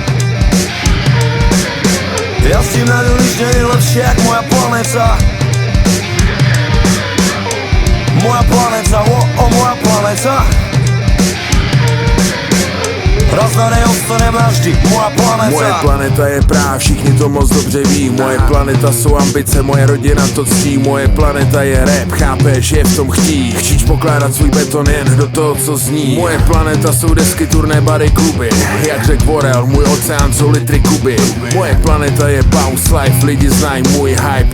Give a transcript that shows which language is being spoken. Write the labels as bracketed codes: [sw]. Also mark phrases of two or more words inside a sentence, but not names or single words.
[sk] Ja s tým nájdu nič nie je lepšie jak moja planéta. Moja planéta, moja planéta. Raz na nej ostanem navždy, moja planéta. [cs] Moje planeta je práv, všichni to moc dobře ví. Moje planeta jsou ambice, moje rodina to ctí. Moje planeta je rap, chápeš, je v tom chtít. Chtíš pokládat svůj beton jen do toho, co zní. Moje planeta jsou desky, turné, bary, kluby. Jak řek Borel, můj oceán jsou litry kuby. Moje planeta je [en] bounce life, [cs] lidi znají můj hype.